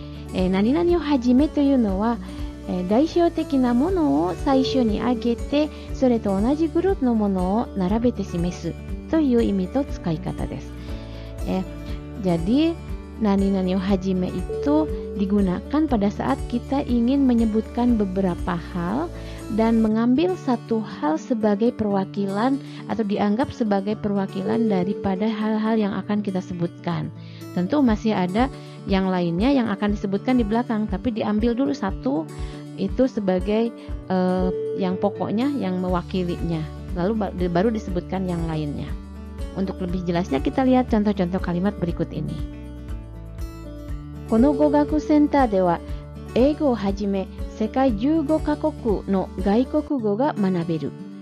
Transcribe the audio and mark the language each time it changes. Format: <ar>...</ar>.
<ja>Nani nani o hajime というのは、代表的なものを最初に挙げて、それと同じグループのものを並べて示すという意味と使い方です。</ja> <id>Jadi nani nani o hajime itu digunakan pada saat kita ingin menyebutkan beberapa hal dan mengambil satu hal sebagai perwakilan atau dianggap sebagai perwakilan daripada hal-hal yang akan kita sebutkan. Tentu masih ada yang lainnya yang akan disebutkan di belakang, tapi diambil dulu satu itu sebagai yang pokoknya, yang mewakilinya, lalu baru disebutkan yang lainnya. Untuk lebih jelasnya kita lihat contoh-contoh kalimat berikut ini.</id> <ja>この語学センターでは英語をはじめ世界15カ国の外国語が学べる。</ja>